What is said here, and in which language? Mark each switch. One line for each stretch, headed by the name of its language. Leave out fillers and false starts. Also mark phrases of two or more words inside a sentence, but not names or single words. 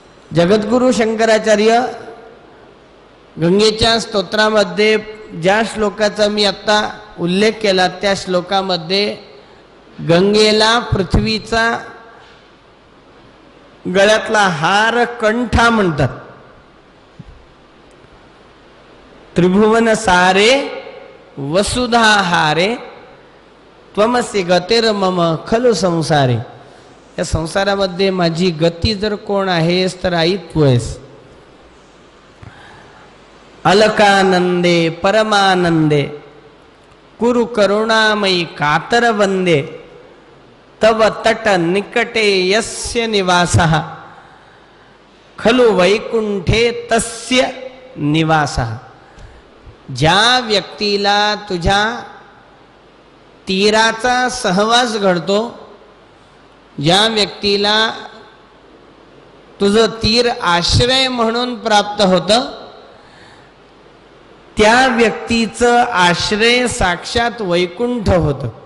Marathi: जगद्गुरु शंकराचार्य गंगेच्या स्तोत्रामध्ये ज्या श्लोकाचा मी आत्ता उल्लेख केला त्या श्लोकामध्ये गंगेला पृथ्वीचा गळ्यातला हार कंठा म्हणतात.
Sanskrit: त्रिभुवन सारे वसुधा हारे त्वमसि गतिर्मम खलु संसारे.
Marathi: या संसारामध्ये माझी गती जर कोण आहेस तर आई तू आहेस.
Sanskrit: अलकानंदे परमानंदे कुरु करुणामयी कातर वंदे तव तट निकटे यस्य निवासः खलु वैकुंठे तस्य निवासः.
Marathi: ज्या व्यक्तीला तुझ्या तीराचा सहवास घडतो, ज्या व्यक्तीला तुझं तीर आश्रय म्हणून प्राप्त होतं, त्या व्यक्तीचं आश्रय साक्षात वैकुंठ होतं.